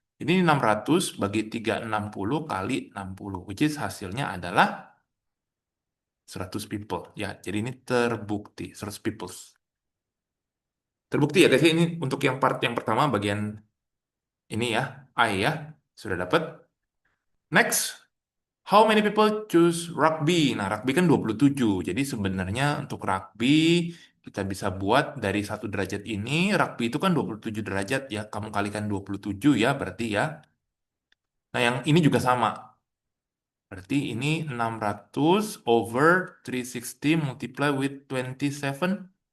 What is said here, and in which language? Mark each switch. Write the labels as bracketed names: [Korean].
[Indonesian] Ini 600 bagi 360 kali 60, [English] which is [Indonesian] hasilnya adalah [English] 100 people. [Indonesian] Ya, jadi ini terbukti, [English] 100 people. [Indonesian] Terbukti ya guys, ini untuk yang part yang pertama bagian ini ya, I ya, sudah dapat. [English] Next, how many people choose rugby? [Indonesian] Nah, rugby kan 27. Jadi sebenarnya untuk rugby kita bisa buat dari satu derajat ini, rugby itu kan 27 derajat ya, kamu kalikan 27 ya berarti ya. Nah, yang ini juga sama. Berarti ini [English] 600 over 360 multiply with 27.